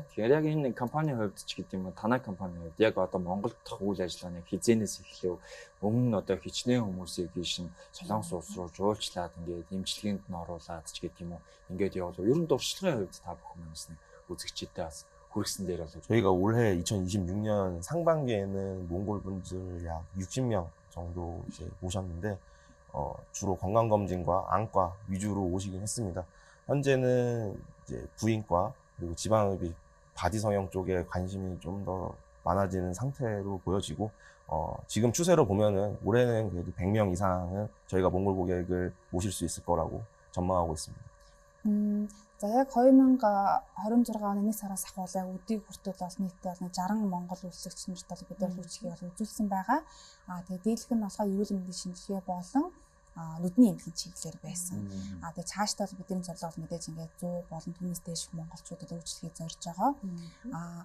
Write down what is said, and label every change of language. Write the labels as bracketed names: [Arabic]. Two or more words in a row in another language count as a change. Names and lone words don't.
[Mongolian] Тэгэхээр яг энэ компанийн хувьд ч гэдэг юм уу танай компанийн хувьд яг Монголд дах үйл ажиллагааны хизээнээс эхлэв өмнө хичнээн хүмүүсийг ийшин Солонгос улс руу жуулчлаад ингээд эмчилгээнд нь оруулаад ч гэдэг юм уу ингээд явуулав. Ер нь дуршлагын хувьд та бүхэн манаас нэг үзэгчтэй бас хүргэсэн дээр бол [Korean] 저희가 올해 2026년 상반기에는 몽골 분들 약 60명 정도 이제 모셨는데 주로 건강검진과 안과 위주로 오시긴 했습니다. 현재는 이제 부인과 그리고 지방흡입, 바디 성형 쪽에 관심이 좀 더 많아지는 상태로 보여지고 지금 추세로 보면은 올해는 그래도 100명 이상은 저희가 몽골 고객을 모실 수 있을 거라고 전망하고 있습니다. [Mongolian] За яг 2026 оны 1 сараас ахуулаа өдийг хүртэл бол нийтдээ 60 монгол үйлчлэгч нарт бид бол үйлчлэгийг үзүүлсэн байгаа. Тэгээд дийлэх нь болохоор эрүүл мэндийн шинжилгээ болон нүдний эмнэлгийн чиглэлээр байсан. Тэгээд цаашдаа бидний зорилго мэдээж ингээд 100 болон түүнээс дээш монголчуудад үйлчлэгийг зорж байгаа.